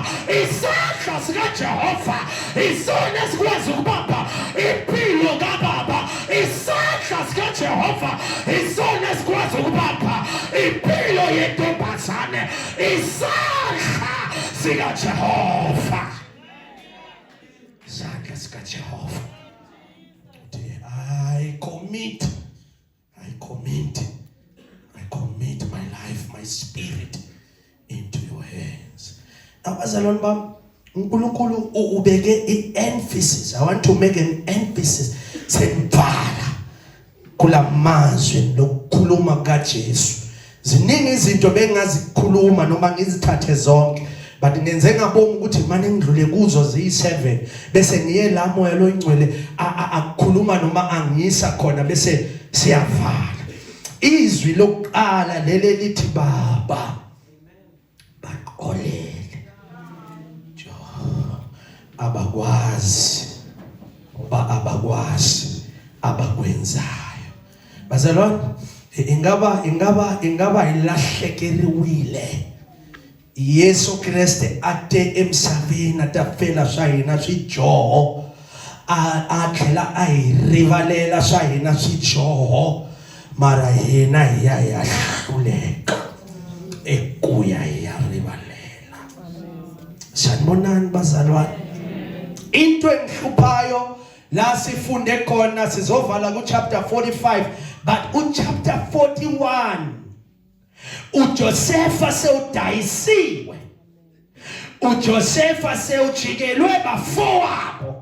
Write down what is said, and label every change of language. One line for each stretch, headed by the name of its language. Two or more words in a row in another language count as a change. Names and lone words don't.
Zulu: Isandla sikaJehova isona esikwazi ukubamba impilo kababa. Isandla sikaJehova isona esikwazi ukubamba impilo yentombazane. Isandla sikaJehova. Isandla sikaJehova.
English: I commit my life, my spirit into your hands.
Zulu: Abazalwane bami, uNkulunkulu ubeke emphasis.
English: I want to make an emphasis.
Zulu: Sembala kulamazwi lokukhuluma kaJesu. Ziningi izinto bengazikhuluma noma ngizithathe zonke. But ngenze ngabonga ukuthi manje ngidlule kuzo ziyi7 bese ngiye la moya lo ingcwele akukhuluma noma angisa khona bese siyavala. Izwi lokuqala lele lithi baba baqolele abakwazi abakwenzayo. Bazalwane ingaba ilahlekeriwile
Tsonga: Yesu Kriste ate emsaveni atafela swa hina swijoho a tlhela a hi rivalela swa hina swijoho mara hina hi ya hluleka ekuya hi ya rivalela.
Zulu: Sanibonani bazalwane, into engihluphayo la sifunde khona sizovala ku chapter 45 but u chapter 41 uJosefa sewudayisiwe, uJosefa sewujikelwe bafowabo.